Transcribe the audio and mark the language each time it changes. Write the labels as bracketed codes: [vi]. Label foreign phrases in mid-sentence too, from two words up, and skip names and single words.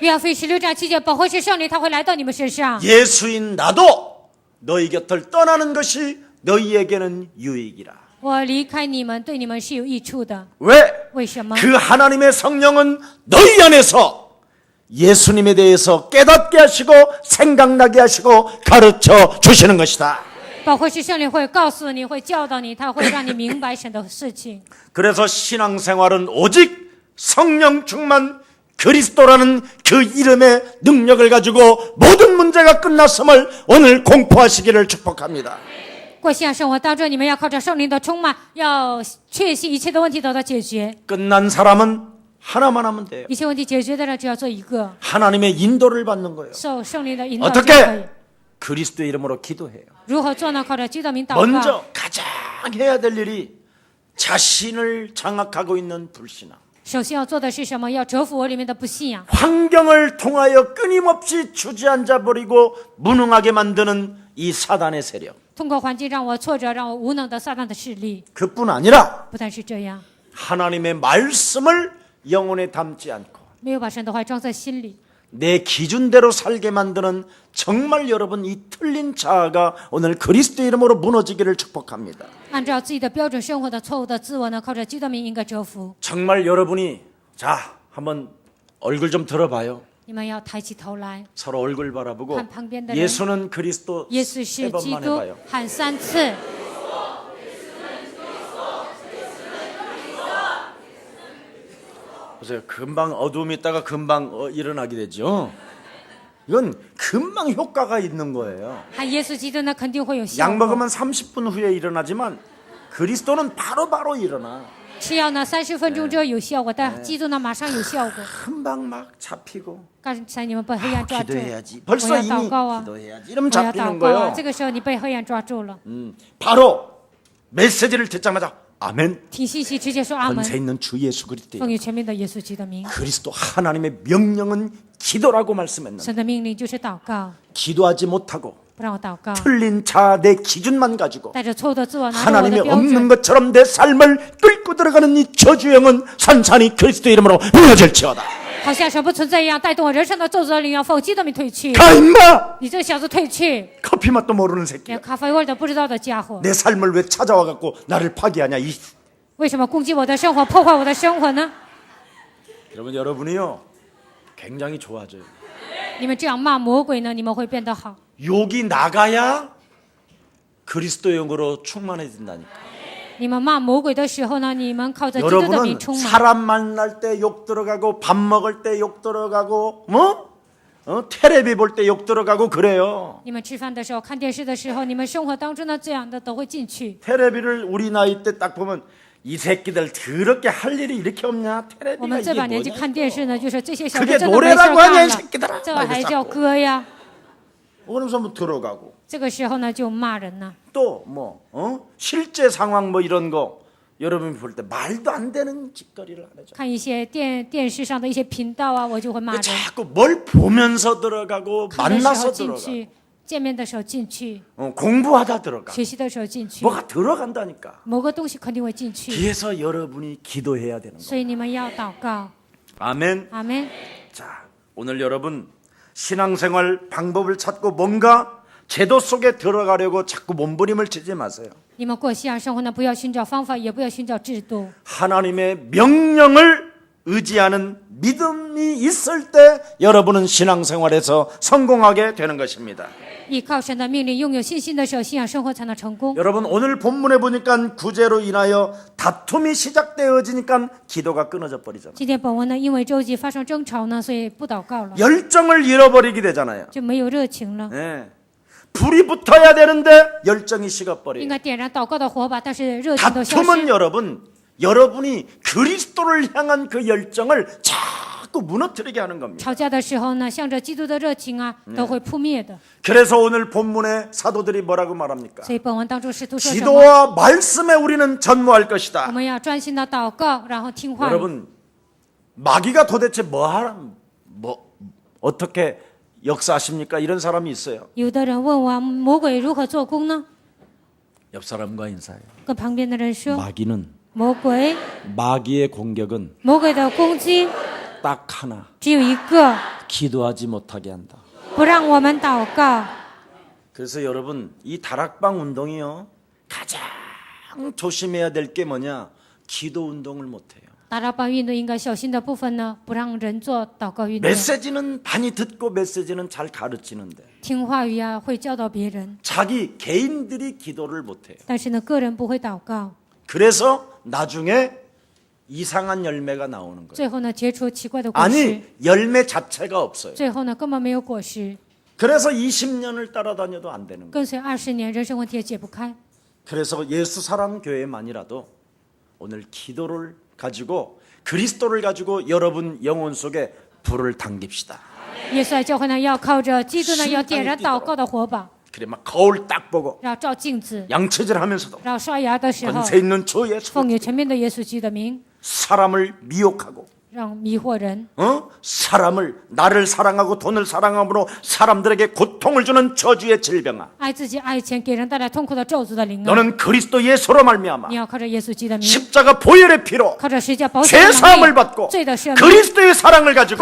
[zh] 约翰福音16章7节，保惠师圣灵他会来到你们身上。 [ko] 예수인 나도 너희 곁을 떠나는 것이 너희에게는 유익이라. [zh] 我离开你们，对你们是有益处的。 [ko] 왜? [zh] 为什么？ [ko] 그 하나님의 성령은 너희 안에서 예수님에 대해서 깨닫게 하시고 생각나게 하시고 가르쳐 주시는 것이다. [zh] 保惠师圣灵会告诉你，会教导你，他会让你明白神的事情。 [ko] 그래서 신앙생활은 오직 성령 충만 그리스도라는 그 이름의 능력을 가지고 모든 문제가 끝났음을 오늘 공포하시기를 축복합니다. [zh] 过信仰生活当中，你们要靠着圣灵的充满，要确信一切的问题得到解决。 [ko] 끝난 사람은 하나만 하면 돼요. [zh] 一切问题解决的人只要做一个， [ko] 하나님의 인도를 받는 거예요. [zh] 受圣灵的引导就可以。 [ko] 어떻게? 그리스도의 이름으로 기도해요. [zh] 如何做呢？靠着基督名祷告。 [ko] 먼저 가장 해야 될 일이 자신을 장악하고 있는 불신앙. [zh] 首先要做的是什么？要折服我里面的不信仰， [ko] 환경을 통하여 끊임없이 주저앉아 버리고 무능하게 만드는 이 사단의 세력. [zh] 通过环境让我挫折，让我无能的撒旦的势力。 [ko] 그뿐 아니라 [zh] 不但是这样， [ko] 하나님의 말씀을 영혼에 담지 않고 [zh] 没有把神的话装在心里， [ko] 내 기준대로 살게 만드는 정말 여러분 이 틀린 자아가 오늘 그리스도 이름으로 무너지기를 축복합니다. [zh] 按照自己的标准生活的错误的自我呢，靠着基督名应该折服。 [ko] 정말 여러분이 자 한번 얼굴 좀 들어봐요. [zh] 你们要抬起头来， [ko] 서로 얼굴 바라보고 [zh] 看旁边的人。 [ko] 예수는 그리스도 [zh] 耶稣 [ko] 세 [zh] 是基 [ko] 번만 [zh] 督 [ko] 해봐요. ， [zh] 喊3次。 [ko] 보세요. 금방 어두움이 있다가 금방 일어나게 되죠. 이건 금방 효과가 있는 거예요. [zh] 喊耶稣基督呢，肯定会有效 [ko] 약 [zh] 果。 [ko] 먹으면 30분 후에 일어나지만 그리스도는 바로바로 일어나. [zh] 吃药呢，30分钟之后有效果，但基督呢，马上有效果。 [ko] 금방 막 잡히고 [zh] 刚才你们被黑暗抓住， [ko] 기도해야지. [zh] 我 [ko] 벌써 [zh] 要 [ko] 이미 [zh] 祷告啊， [ko] 기도해야지. 이러면 [zh] 我要祷 [ko] 잡히는 [zh] 告啊。 [ko] 거예요. [zh] 这个时候你被黑暗抓住了， [ko] 바로 메시지를 듣자마자 아멘. [zh] 听信息直接说阿门。 [ko] 권세 있는 주 예수 그리스도. [zh] 奉有全名的耶稣基督的名， [ko] 그리스도 하나님의 명령은 기도라고 말씀했는데 [zh] 神的命令就是祷告， [ko] 기도하지 못하고 [zh] 不让我祷告， [ko] 틀린 자 내 기준만 가지고 [zh] 带着错误的自我，拿着我 [ko] 하나님이 [zh] 的标 [ko] 없는 [zh] 准， [ko] 것처럼 내 삶을 끌고 들어가는 이 저주형은 산산이 그리스도 이름으로 무너질지어다. [zh] 好像神不存在一样，带动我人生的咒诅的灵要奉基督名退去。 [ko] 가 임마! [zh] 你这个小子退去！ [ko] 커피 맛도 모르는 새끼야. [zh] 连咖啡味都不知道的家伙， [ko] 내 삶을 왜 찾아와 갖고 나를 파괴하냐. 이 [zh] 为什么攻击我的生活，破坏我的生活呢？ [ko] 여러분이요 굉장히 좋아져요. [zh] 你们这样骂魔鬼呢，你们会变得好。 [ko] 욕이 나가야 그리스도 영으로 충만해진다니까. [zh] 你们骂魔鬼的时候呢，你们靠着基督的名 [ko] 여러분은 [zh] 充满。 [ko] 사람 만날 때 욕 들어가고 밥 먹을 때 욕 들어가고 텔레비 볼 때 욕 들어가고 그래요. [zh] 你们吃饭的时候、看电视的时候，你们生活当中的这样的都会进去。 [ko] 텔레비를 우리 나이 때 딱 보면 이 새끼들 더럽게 할 일이 이렇게 없냐? [zh] 我 [ko] 텔레비가 [zh] 们这 [ko] 이게 [zh] 把年纪 [ko] 뭐냐? [zh] 看电视呢，就说这些小 [ko] 그게 [zh] 子真的没事 [ko] 노래라고 [zh] 干 [ko] 하냐 이 [zh] 了， [ko] 새끼들아. [zh] 这还叫歌呀？ [ko] 그러면서 뭐 들어가고 [zh] 这个时候呢，就骂人呢。 [ko] 또 실제 상황 뭐 이런 거 여러분이 볼 때 말도 안 되는 짓거리를 하죠. [zh] 看一些电视上的一些频道啊，我就会骂人。 [ko] 자꾸 뭘 보면서 들어가고 [zh] 看的时 [ko] 만나서 [zh] 候进 [ko] 들어가. [zh] 去，见面的时候进去， [ko] 공부하다 들어가. [zh] 学习的时候进去， [ko] 뭐가 들어간다니까. [zh] 某个东西肯定会进去。 [ko] 그래서 여러분이 기도해야 되는 거. [zh] 所以你们要祷告。 [ko] 아멘. [zh] 阿门。 [ko] 자, 오늘 여러분 신앙생활 방법을 찾고 뭔가 제도 속에 들어가려고 자꾸 몸부림을 치지 마세요. [zh] 你们过信仰生活呢，不要寻找方法，也不要寻找制度。 [ko] 하나님의 명령을 의지하는 믿음이 있을 때 여러분은 신앙생활에서 성공하게 되는 것입니다. [zh] 依靠神的命令，拥有信心的时候，信仰生活才能成功。 [ko] 여러분 오늘 본문에 보니까 구제로 인하여 다툼이 시작되어지니까 기도가 끊어져 버리잖아요. [zh] 今天本文呢，因为周记发生争吵呢，所以不祷告了， [ko] 열정을 잃어버리게 되잖아요. [zh] 就没有热情了。 [ko] 예. 불이 붙어야 되는데 열정이 [zh] 应 [ko] 식어버려요. [zh] 该点燃祷告的火把，但是热情都消 [ko] 다툼은 [zh] 失。 [ko] 여러분이 그리스도를 향한 그 열정을 자꾸 무너뜨리게 하는 겁니다. [zh] 吵架的时候呢，向着基督的热情啊，都会扑灭的。 [ko] 그래서 오늘 본문에 사도들이 뭐라고 말합니까? [zh] 所以本文当中使徒说什么？ [ko] 기도와 말씀에 우리는 전무할 [zh] 我 [ko] 것이다. [zh] 们要专心的祷告，然后听话语。 [ko] 여러분 마귀가 도대체 어떻게 역사하십니까? 이런 사람이 있어요. [zh] 有的人问我魔鬼如何做工呢？ [ko] 옆 사람과 인사해요. [zh] 跟旁边的人说， [ko] 마귀는 [zh] 魔鬼 [ko] 마귀의 공격은 [zh] 魔鬼的攻击 [ko] 딱 하나. [zh] 只有一个， [ko] 기도하지 못하게 한다. [zh] 不让我们祷告。 [ko] 그래서 여러분 이 다락방 운동이요 가장 조심해야 될 게 뭐냐? 기도 운동을 못해요. [zh] 大拉邦运动应该小心的部分呢，不让人做祷告运动。 [ko] 메시지는 많이 듣고 메시지는 잘 가르치는데 [zh] 听话语啊，会教导别人， [ko] 자기 개인들이 기도를 못해요. [zh] 但是呢，个人不会祷告， [ko] 그래서 나중에 이상한 열매가 나오는 거예요. [zh] 最后呢，结出奇怪的果实， [ko] 아니 열매 자체가 없어요. [zh] 最后呢，根本没有果实。 [ko] 그래서 20년을 따라다녀도 안 되는 거예요. [zh] 跟随20年，人生问题也解不开。 [ko] 그래서 예수 사랑 교회만이라도 오늘 기도를 가지고 그리스도를 가지고 여러분 영혼 속에 불을 당깁시다. [zh] 耶稣爱教会呢，要靠着基督呢，要点燃祷告的火把， [ko] 그래 막 거울 딱 보고 [zh] 然后照镜子， [ko] 양치질하면서도 [zh] 然后刷牙的时候， [ko] 권세 있는 주 예수 [zh] 奉你全面的耶稣基督的名， [ko] 사람을 미혹하고 [zh] 让迷惑人， [ko] 사람을 나를 사랑하고 돈을 사랑함으로 사람들에게 고통을 주는 저주의 질병아 [zh] 爱自己爱钱，给人带来痛苦的咒诅的灵啊！ [ko] 너는 그리스도 예수로 말미암아 [zh] 你要靠着耶稣基督的名， [ko] 십자가 보혈의 피로 [zh] 靠着十字架宝血 [ko] 죄 [zh] 的 [ko] 사함을 [zh] 能力， [ko] 받고 [zh] 罪的赦免， [ko] 그리스도의 사랑을 가지고